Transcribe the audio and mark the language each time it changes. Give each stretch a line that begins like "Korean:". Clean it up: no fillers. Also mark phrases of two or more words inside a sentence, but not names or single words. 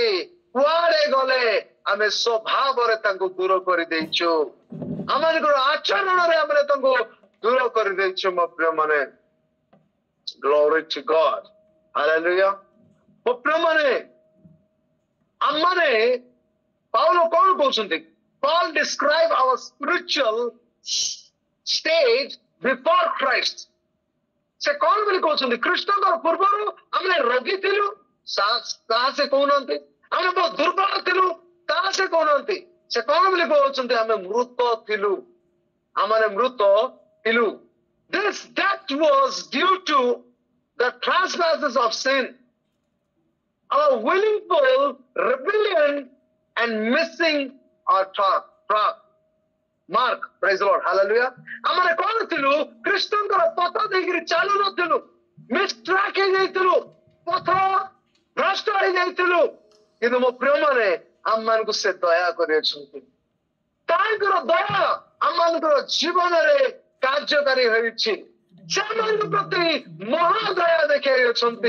Odia: କୁଆଡେ ଗଲେ ଆମେ ସ୍ୱଭାବରେ ତାଙ୍କୁ ଦୂର କରିଦେଇଛୁ, ଆମମାନଙ୍କର ଆଚରଣରେ ଆମେ ତାଙ୍କୁ ଦୂର କରିଦେଇଛୁ। ମୋ ପ୍ରିୟମାନେ,
English: Glory to God. Hallelujah.
Odia: ମୋ ପ୍ରିୟମାନେ, ଆମମାନେ ପାଉଲ କଣ କହୁଛନ୍ତି?
English: Paul describe our spiritual stage before Christ.
Odia: ସେ କଣ ବୋଲି କହୁଛନ୍ତି? ଖ୍ରୀଷ୍ଟଙ୍କର ପୂର୍ବରୁ ଆମେ ରୋଗୀ ଥିଲୁ, ତାହା ସେ କହୁନାହାନ୍ତି। ଆମେ ବହୁତ ଦୁର୍ବଳ ଥିଲୁ, ତାହା ସେ କହୁନାହାନ୍ତି। ସେ କଣ ବୋଲି କହୁଛନ୍ତି? ଆମେ ମୃତ ଥିଲୁ, ଆମେ ମୃତ ଥିଲୁ।
English: This death was due to the trespasses of sin, our willful rebellion and missing our mark. Praise the Lord.
Odia: Hallelujah. ଆମେ କଣ ଥିଲୁ? ଖ୍ରୀଷ୍ଟଙ୍କର ପଥ ଦେଇକିରି ଚାଲୁ ନଥିଲୁ, ମିସଟ୍ରାକ୍ ହେଇଯାଇଥିଲୁ, ପଥ ଭ୍ରଷ୍ଟ ହେଇଯାଇଥିଲୁ। କିନ୍ତୁ ମୋ ପ୍ରିୟମାନେ, ଆମମାନଙ୍କୁ ସେ ଦୟା କରିଅଛନ୍ତି, ତାଙ୍କର ଦୟା ଆମମାନଙ୍କର ଜୀବନରେ କାର୍ଯ୍ୟକାରୀ ହୋଇଛି, ସେମାନଙ୍କ ପ୍ରତି ମହାଦୟା ଦେଖାଇଅଛନ୍ତି।